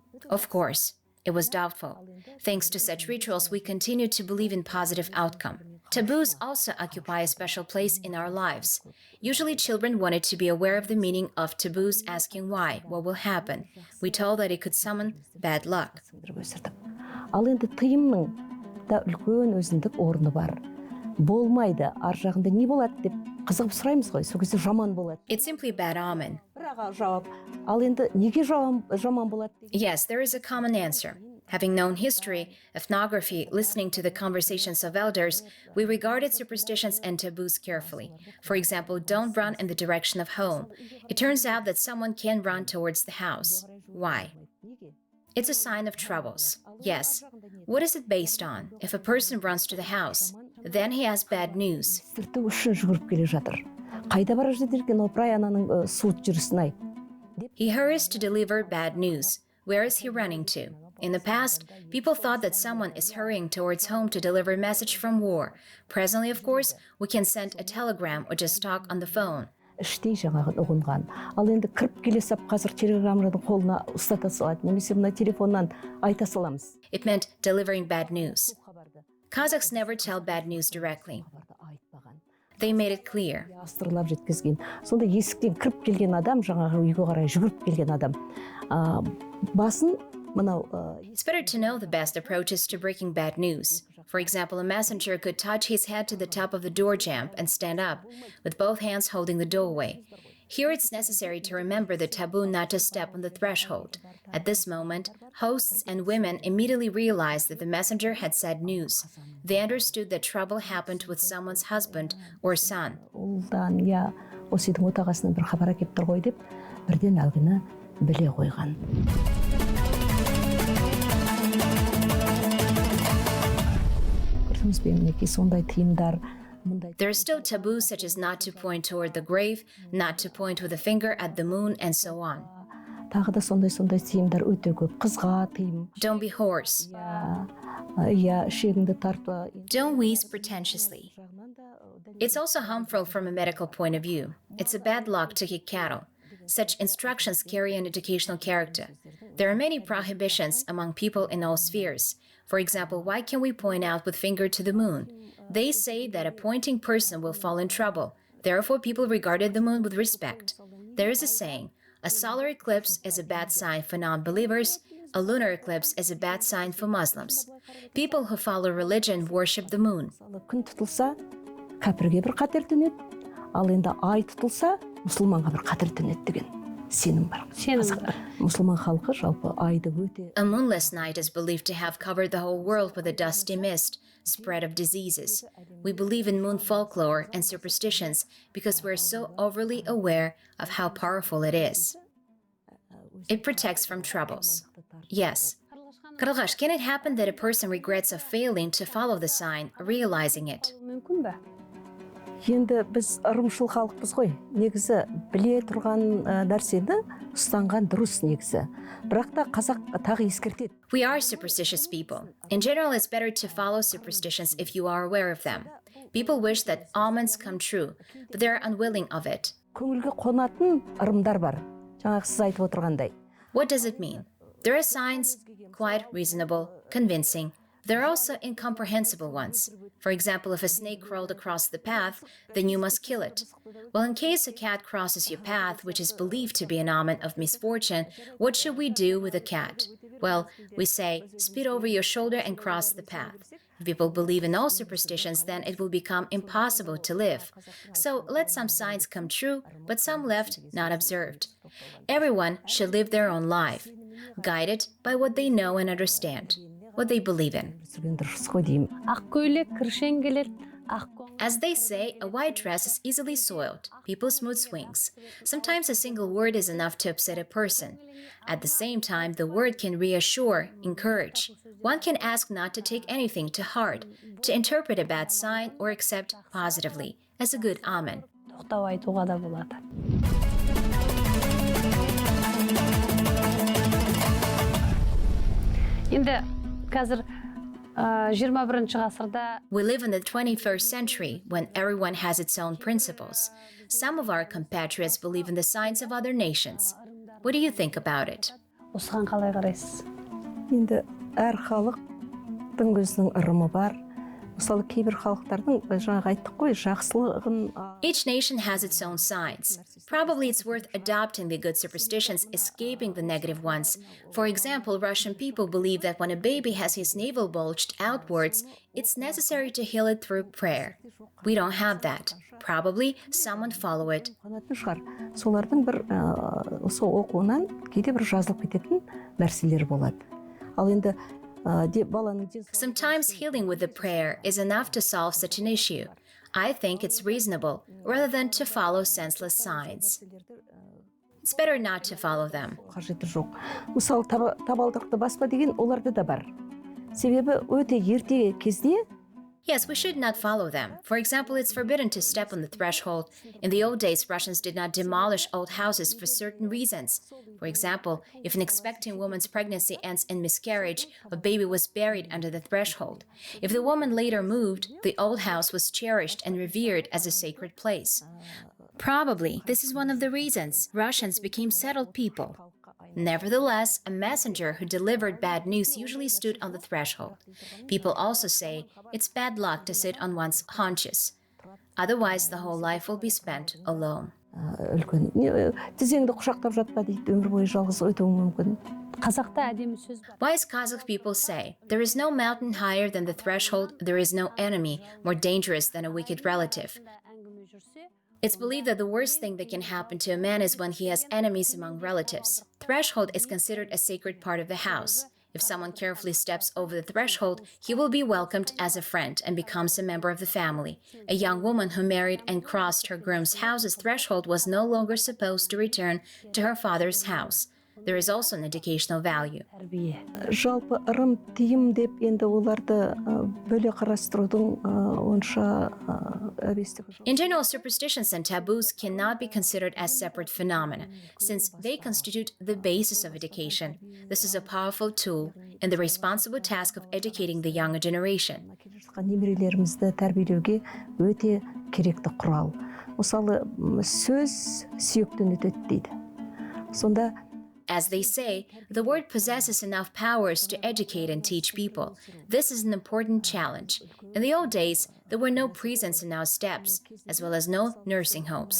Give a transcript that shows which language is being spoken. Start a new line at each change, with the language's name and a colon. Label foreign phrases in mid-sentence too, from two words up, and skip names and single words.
English: Of course. It was doubtful. Thanks to such rituals, we continue to believe in positive outcome. Taboos also occupy a special place in our lives. Usually children wanted to be aware of the meaning of taboos, asking why, what will happen. We told that it could summon bad luck.
Kazakh: Болмайды, ар жағында не болады деп қызығып сұраймыз ғой, сол кезде жаман болады.
English: It's simply bad omen.
Kazakh: Ал енді неге жаман болады?
English: Yes, there is a common answer. Having known history, ethnography, listening to the conversations of elders, we regarded superstitions and taboos carefully. For example, don't run in the direction of home. It turns out that someone can run towards the house. Why? It's a sign of troubles. Yes. What is it based on? If a person runs to the house, then he has bad news. He hurries to deliver bad news. Where is he running to? In the past, people thought that someone is hurrying towards home to deliver a message from war. Presently, of course, we can send a telegram or just talk on the phone.
Kazakh: Іштей жаңағы ұғынған. Ал енді кіріп келе сап қазір телеграмманың қолына ұстата салады, немесе мына телефоннан айта саламыз.
English: It meant delivering bad news. Kazakhs never tell bad news directly. They made it clear.
Kazakh: Астырлап жеткізген. Сонда есіктен кіріп келген адам, жаңағы үйге қарай жүгіріп келген адам, басын мынау
English: It's better to know the best approaches to breaking bad news. For example, a messenger could touch his head to the top of the door jamb and stand up, with both hands holding the doorway. Here it's necessary to remember the taboo not to step on the threshold. At this moment, hosts and women immediately realized that the messenger had said news. They understood that trouble happened with someone's husband or son.
Kazakh: ұлдан, я осы үйдің отағасынан бір хабар әкеп тұр ғой деп, бірден әлгіні біле қойған. Көрдіңіз бе, мінекей сондай тыйымдар.
English: There are still taboos such as not to point toward the grave, not to point with a finger at the moon, and so on.
Kazakh: Тағы да сондай тыйымдар өте көп. Қызға тыйым.
English: Don't be hoarse.
Kazakh: Я ішегіңді тартпа.
English: Don't wheeze pretentiously. It's also harmful from a medical point of view. It's a bad luck to kick cattle. Such instructions carry an educational character. There are many prohibitions among people in all spheres. For example, why can we point out with finger to the moon? They say that a pointing person will fall in trouble. Therefore, people regarded the moon with respect. There is a saying, a solar eclipse is a bad sign for non-believers, a lunar eclipse is a bad sign for Muslims. People who follow religion worship the moon.
Kazakh: Күн тұтылса, кәпірге бір қатер төнеді, ал енді ай тұтылса, мұсылманға бір қатер төнеді деген сенім бар. Мұсылман халқы жалпы айды өте.
English: A moonless night is believed to have covered the whole world with a dusty mist, spread of diseases. We believe in moon folklore and superstitions because we're so overly aware of how powerful it is. It protects from troubles. Yes. Karlygash, can it happen that a person regrets of failing to follow the sign, realizing it?
Kazakh: Мүмкін бе? Енді біз ырымшыл халықпыз ғой. Негізі біле тұрған нәрсені ұстанған дұрыс негізі. Бірақ та қазақ тағы ескертеді.
English: We are superstitious people. In general, it's better to follow superstitions if you are aware of them. People wish that omens come true, but they're unwilling of it.
Kazakh: Көңілге қонатын ырымдар бар. Жаңағы сіз айтып отырғандай.
English: What does it mean? There are signs, quite reasonable, convincing. There are also incomprehensible ones. For example, if a snake crawled across the path, then you must kill it. Well, in case a cat crosses your path, which is believed to be an omen of misfortune, what should we do with a cat? Well, we say, spit over your shoulder and cross the path. If people believe in all superstitions, then it will become impossible to live. So let some signs come true, but some left not observed. Everyone should live their own life, guided by what they know and understand, what they believe in.
Kazakh: Ақ көйлек кіршен келеді,
English: As they say, a white dress is easily soiled. People's mood swings. Sometimes a single word is enough to upset a person. At the same time, the word can reassure, encourage. One can ask not to take anything to heart, to interpret a bad sign or accept positively as a good omen.
Kazakh: тоқтау айтуға да болады. Енді қазір 21-ші ғасырда
English: We live in the 21st century when everyone has its own principles. Some of our compatriots believe in the signs of other nations. What do you think about it?
Kazakh: осыған қалай қарайсыз? Енді әр халықтың өзінің ырымы бар. Мысалы, кейбір халықтардың жаңағы айттық қой, жақсылығын.
English: Each nation has its own signs. Probably it's worth adopting the good superstitions, escaping the negative ones. For example, Russian people believe that when a baby has his navel bulged outwards, it's necessary to heal it through prayer. We don't have that. Probably someone follow it.
Kazakh: Солардың бір осы оқуынан кейде бір жазылып кететін нәрселер болады. Ал енді
English: Sometimes healing with a prayer is enough to solve such an issue. I think it's reasonable, rather than to follow senseless signs. It's better not to follow them.
Kazakh: Қажеті жоқ. Мысалы, табалдырықты баспа деген оларда да бар. Себебі өте ерте кезде
English: Yes, we should not follow them. For example, it's forbidden to step on the threshold. In the old days, Russians did not demolish old houses for certain reasons. For example, if an expecting woman's pregnancy ends in miscarriage, a baby was buried under the threshold. If the woman later moved, the old house was cherished and revered as a sacred place. Probably, this is one of the reasons Russians became settled people. Nevertheless, a messenger who delivered bad news usually stood on the threshold. People also say it's bad luck to sit on one's haunches. Otherwise, the whole life will be spent alone.
Kazakh: Үлкен тізеңді құшақтап жатпа дейді, өмір бойы жалғыз өтуің мүмкін. Қазақта әдемі сөз бар.
English: Wise Kazakh people say, there is no mountain higher than the threshold, there is no enemy more dangerous than a wicked relative. It's believed that the worst thing that can happen to a man is when he has enemies among relatives. Threshold is considered a sacred part of the house. If someone carefully steps over the threshold, he will be welcomed as a friend and becomes a member of the family. A young woman who married and crossed her groom's house's threshold was no longer supposed to return to her father's house. There is also an educational value.
Kazakh: Жалпы ырым тыйым деп енді оларды бөле қарастырудың онша әбестігі жоқ.
English: In general, superstitions and taboos cannot be considered as separate phenomena, since they constitute the basis of education. This is a powerful tool in the responsible task of educating the younger generation.
Kazakh: Немерелерімізді тәрбиелеуге өте керекті құрал. Мысалы, сөз сүйектен өтеді дейді. Сонда
English: As they say, the word possesses enough powers to educate and teach people. This is an important challenge. In the old days, there were no prisons in our steppes, as well as no nursing homes.